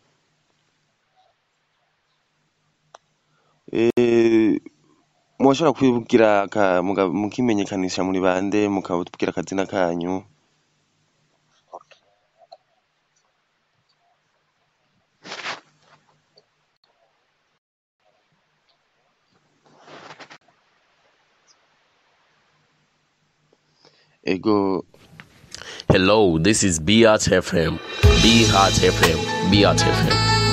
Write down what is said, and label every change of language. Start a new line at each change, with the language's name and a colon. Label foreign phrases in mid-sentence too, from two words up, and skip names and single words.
Kinyarwanda: Mwashobora kwibwira mukimenyekanisha muri bande mukabutubwira akazina kanyu. Ego.
English: Hello, this is Beat FM. Beat FM. Beat FM.